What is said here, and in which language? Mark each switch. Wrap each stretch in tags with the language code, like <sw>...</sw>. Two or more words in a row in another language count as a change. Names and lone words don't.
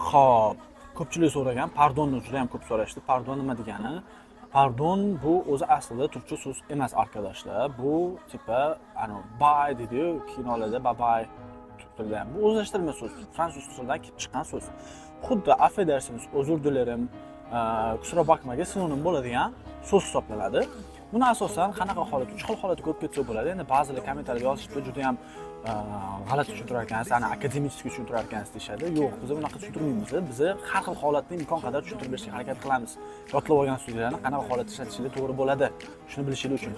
<uz>Xo'p, ko'pchilik so'ragan, pardonni juda ham ko'p so'rashdi. Pardon nima degani? Pardon bu o'zi aslida turkcha so'z emas arkadaşlar. Bu tipa bye deydi-yu, kinolarda</uz> <en>bye bye</en> <uz>turktilda ham. Bu o'zlashtirma so'z. Fransuz tilidan kelib chiqqan so'z. Xuddi</uz> <tr>affedersiniz, o'zr dilerim, kusura bakmaga</tr> <uz>sinonim bo'ladigan so'z hisoblanadi. Buni asosan qanaqa holat, uch xil holatga ko'p ketsa bo'ladi. Endi ba'zilar kommentariyada yozishda juda ham g'alati tushuntirar ekansiz, akademik tushuntirar ekansiz deyshadi. Yo'q, biz bunaqa tushuntirmaymiz. Biz har xil holatni imkon qadar tushuntirib berishga harakat qilamiz. Yodlab olgan so'zlarni qanaqa holatda ishlatishingiz to'g'ri bo'ladi. Shuni bilishingiz uchun.</uz>